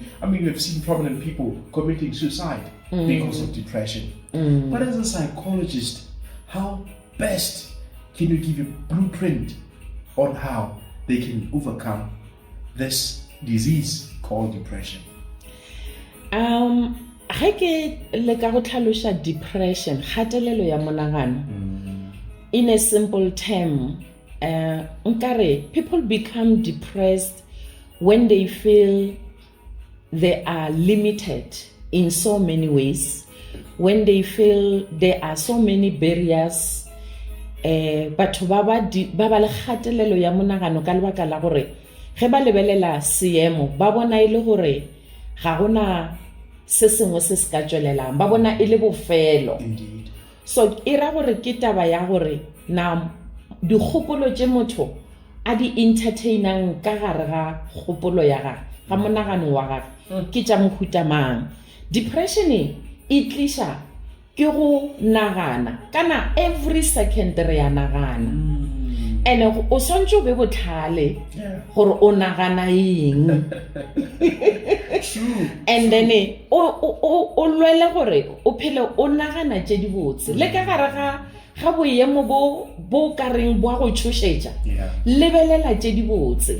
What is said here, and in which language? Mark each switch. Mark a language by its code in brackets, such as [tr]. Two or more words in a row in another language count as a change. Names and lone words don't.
[en] I mean, we've seen prominent people committing suicide because of depression. But as a psychologist, how best can you give a blueprint on how they can overcome this disease called depression? [nso] Ge ke le ka go tlhaloša depression, kgatelelo ya monagano, [en] in a simple term, nkare people become depressed when they feel they are limited in so many ways, when they feel there are so many barriers. [nso] Batho ba ba le kgatelelo ya monagano ka lebaka la gore ge ba lebelela seemo ba bona ile gore ga gona se sengwe se se ka tswelelang, ba bona ile bofelo. So e ra gore ke taba ya gore na dikgopolo tše motho a di entertainang ka gare ga kgopolo ya ga monagano wa gage ke tša mohuta mang. Depression e tliša ke go nagana kana [en] every second [nso] re ya nagana. And o swantse o be botlhale gore o nagana eng. And then o lwele gore o phele o nagana tše di botse le ka gare ga boemo bo ka reng bo a go tshošetša lebelela tše di botse.